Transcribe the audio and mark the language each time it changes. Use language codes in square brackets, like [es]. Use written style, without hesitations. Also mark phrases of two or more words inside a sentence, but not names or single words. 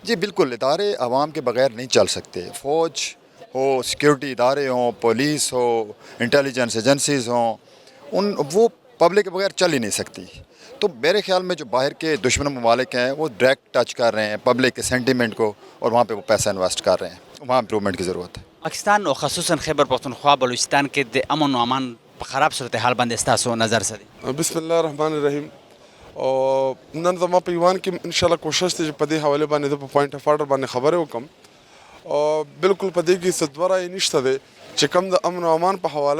[ur] جی بالکل ادارے عوام کے بغیر نہیں چل سکتے فوج ہو سیکیورٹی ادارے ہوں پولیس ہو انٹیلیجنس ایجنسیز ہوں وہ پبلک کے بغیر چل ہی نہیں سکتی تو میرے خیال میں جو باہر کے دشمن ممالک ہیں وہ ڈائریکٹ ٹچ کر رہے ہیں پبلک کے سینٹیمنٹ کو اور وہاں پہ وہ پیسہ انویسٹ کر رہے ہیں وہاں امپرومنٹ کی ضرورت ہے پاکستان اور خصوصاً خیبر پختونخوا بلوچستان کے امن و امان خراب صورتحال [ps] باندې ستاسو نظر څه دی؟ [ar] بسم الله الرحمن الرحیم [ps] او نن زما په ایوان کې [ar] ان شاء الله [ps] کوشش دی چې په دې حواله باندې د [en] point of order [ps] باندې خبرې وکم او بالکل په دې کې صدورای نشته دی چې کم د امن او امان په حواله